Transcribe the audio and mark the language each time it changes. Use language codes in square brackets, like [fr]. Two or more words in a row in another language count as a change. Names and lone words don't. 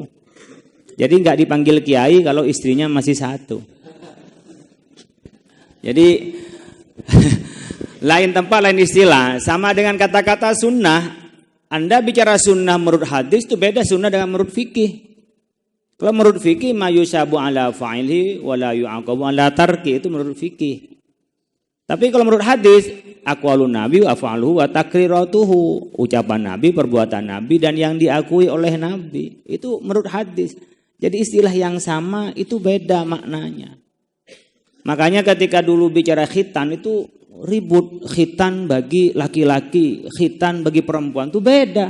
[id] Jadi nggak dipanggil kiai kalau istrinya masih satu. Jadi lain tempat, lain istilah. Sama dengan kata-kata sunnah. Anda bicara sunnah menurut hadis itu beda sunnah dengan menurut fikih. Kalau menurut fikih [ar] ما يثاب على فاعله ولا يعاقب على تاركه, [id] itu menurut fikih. Tapi kalau menurut hadis, [ar] أقوال النبي وأفعاله وتقريراته, [id] ucapan nabi, perbuatan nabi dan yang diakui oleh nabi. Itu menurut hadis. Jadi istilah yang sama itu beda maknanya. Makanya ketika dulu bicara khitan itu ribut, khitan bagi laki-laki, khitan bagi perempuan itu beda.